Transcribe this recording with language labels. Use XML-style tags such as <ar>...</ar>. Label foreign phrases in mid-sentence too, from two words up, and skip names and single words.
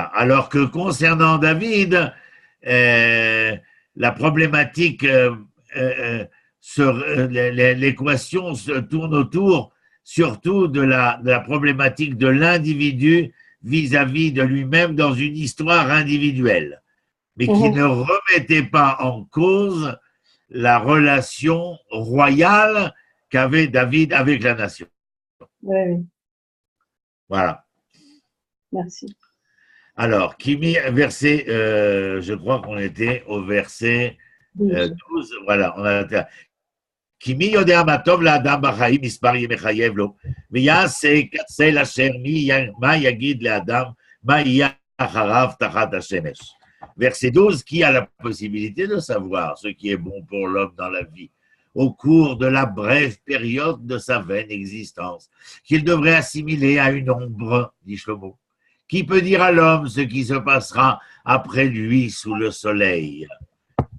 <fr>Alors que concernant David, la problématique, l'équation se tourne autour surtout de la problématique de l'individu vis-à-vis de lui-même dans une histoire individuelle, mais qui ne remettait pas en cause la relation royale qu'avait David avec la nation. Oui, oui. Voilà. Merci. Alors, verset, je crois qu'on était au verset 12.</fr> <he>Voilà, on a כי מי יודע מה טוב לאדם בחיים מספר ימי חייב לו, ויעשה כצל אשר מה יגיד לאדם, מה יהיה אחריו תחת השמש.</he> <fr>Verset 12, qui a la possibilité de savoir ce qui est bon pour l'homme dans la vie, au cours de la brève période de sa vaine existence, qu'il devrait assimiler à une ombre, dit Shlomo. Qui peut dire à l'homme ce qui se passera après lui sous le soleil?</fr>